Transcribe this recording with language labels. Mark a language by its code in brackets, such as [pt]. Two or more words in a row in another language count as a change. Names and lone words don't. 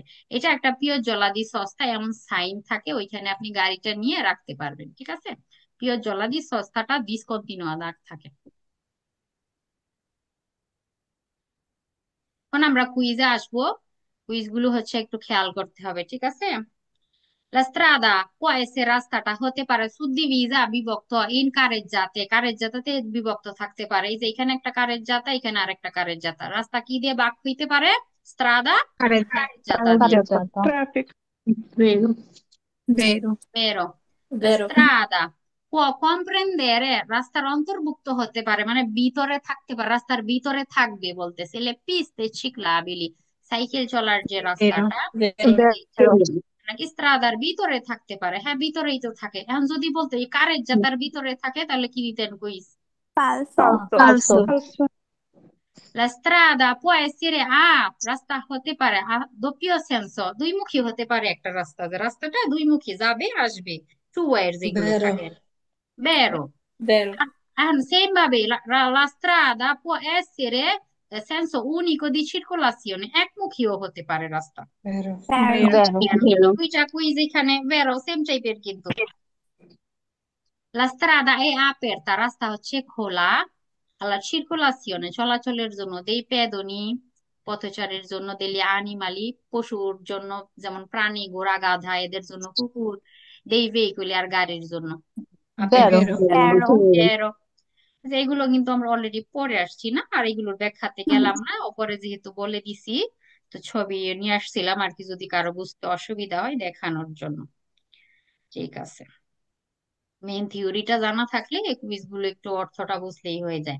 [bn] এটা একটা পিওর জলাদি সস্তা এমন সাইন থাকে, ওইখানে আপনি গাড়িটা নিয়ে রাখতে পারবেন। ঠিক আছে, পিওর জলাদি সস্তাটা ডিসকন্টিনিউয়া দাগ থাকে। এখন আমরা কুইজে আসবো, কুইজ গুলো হচ্ছে একটু খেয়াল করতে হবে। ঠিক আছে, [it] la strada può essere, [bn] রাস্তাটা হতে পারে সুদ্দিভিজা, বিভক্ত ইন কারেজ্জাতে, কারেজ্জাতাতে বিভক্ত থাকতে পারে। এই যে এখানে একটা কারেজ্জাতা, এখানে আরেকটা কারেজ্জাতা, রাস্তা কি দিয়ে ভাগ হইতে পারে? স্ত্রাদা কারেজ্জাতা দিয়ে। [it] Carreggiata. [bn] ট্রাফিক। [it] Vero. Vero. Vero, la Vero. strada può comprendere, [bn] রাস্তার অন্তর্ভুক্ত হতে পারে মানে ভিতরে থাকতে পারে, রাস্তার ভিতরে থাকবে বলতেছে, [it] le piste ciclabili, [bn] সাইকেল চলার যে [it] Vero. [bn] রাস্তাটা, [it] Vero. [bn] নাকি স্ত্রাদার ভিতরে থাকতে পারে। হ্যাঁ, ভিতরেই তো থাকে। এখন যদি বলতো এই কারেজ্জাতার ভিতরে থাকে, তাহলে কি দিতেন কুইজ? [it] ফালসো। Falso. ফালসো। La strada può essere [bn] রাস্তা হতে পারে [it] doppio senso, [bn] দুইমুখী হতে পারে একটা রাস্তা, যে রাস্তাটা দুইমুখী, যাবে আসবে, [en] two wise [bn] যেগুলো [it] ভেরো। [bn] থাকে। বেরো। [it] Vero. [bn] এখন সেম ভাবে [it] la strada può essere senso unico di circolazione, [bn] একমুখীও হতে পারে রাস্তা। [it] ভেরো। Vero. Vero. [bn] দুইটা কুইজ এখানে বেরো, সেম টাইপের কিন্তু। [it] La strada è aperta, [bn] রাস্তা হচ্ছে খোলা, [it] alla circolazione, [bn] চলাচলের জন্য, [it] dei pedoni, [bn] পথচারীর জন্য, [it] degli animali, [bn] পশুর জন্য, যেমন প্রাণী, ঘোড়া, গাধা, এদের জন্য, কুকুর, [it] dei veicoli, [bn] আর গাড়ির জন্য। [it] Vero. Vero. Vero. Vero. [bn] যে এগুলো কিন্তু আমরা অলরেডি পড়ে আসছি না, আর এগুলোর ব্যাখ্যাতে গেলাম না, ওপরে যেহেতু বলে দিছি, তো ছবি নিয়ে আসছিলাম আর কি, যদি কারো বুঝতে অসুবিধা হয় দেখানোর জন্য। ঠিক আছে, মেইন থিওরিটা জানা থাকলে এই কুইজ গুলো একটু অর্থটা বুঝলেই হয়ে যায়।